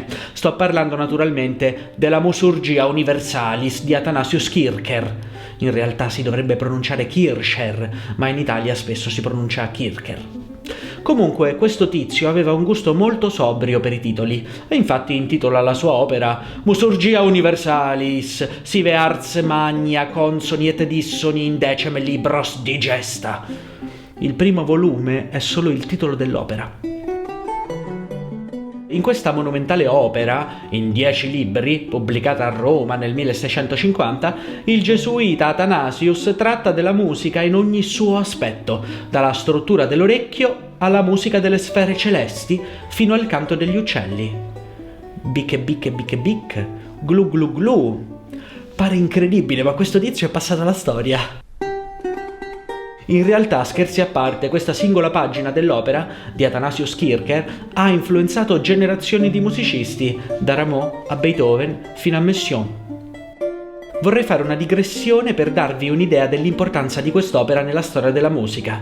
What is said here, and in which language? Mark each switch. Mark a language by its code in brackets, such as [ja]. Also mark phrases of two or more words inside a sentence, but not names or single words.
[it] Sto parlando naturalmente della Musurgia Universalis di Athanasius Kircher. In realtà si dovrebbe pronunciare Kircher, ma in Italia spesso si pronuncia Kircher. Comunque, questo tizio aveva un gusto molto sobrio per i titoli, e infatti intitola la sua opera Musurgia Universalis, sive ars magna consoni et dissoni in decem libros digesta. Il primo volume è solo il titolo dell'opera. In questa monumentale opera, in 10 libri, pubblicata a Roma nel 1650, il gesuita Athanasius tratta della musica in ogni suo aspetto, dalla struttura dell'orecchio alla musica delle sfere celesti, fino al canto degli uccelli. Bicche bicche bicche bic, glu glu glu. Pare incredibile, ma questo tizio è passato alla storia. In realtà, scherzi a parte, questa singola pagina dell'opera di Athanasius Kircher ha influenzato generazioni di musicisti, da Rameau a Beethoven fino a Messiaen. Vorrei fare una digressione per darvi un'idea dell'importanza di quest'opera nella storia della musica.